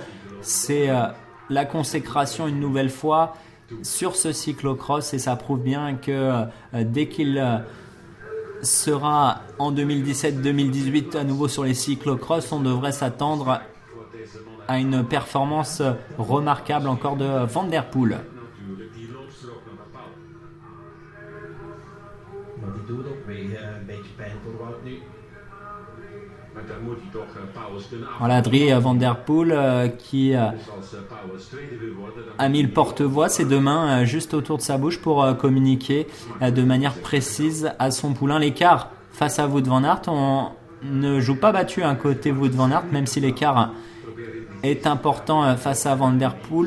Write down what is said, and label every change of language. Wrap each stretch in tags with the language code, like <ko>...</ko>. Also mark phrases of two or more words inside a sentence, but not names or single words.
<fr>C'est la consécration une nouvelle fois sur ce cyclocross et ça prouve bien que dès qu'il sera en 2017-2018 à nouveau sur les cyclocross, on devrait s'attendre à une performance remarquable encore de Van Der Poel. Voilà, Drie Van Der Poel qui a mis le porte-voix, ses deux mains juste autour de sa bouche pour communiquer de manière précise à son poulain. L'écart face à Wout van Aert, on ne joue pas battu un côté Wout van Aert, même si l'écart est important face à Van Der Poel.</fr>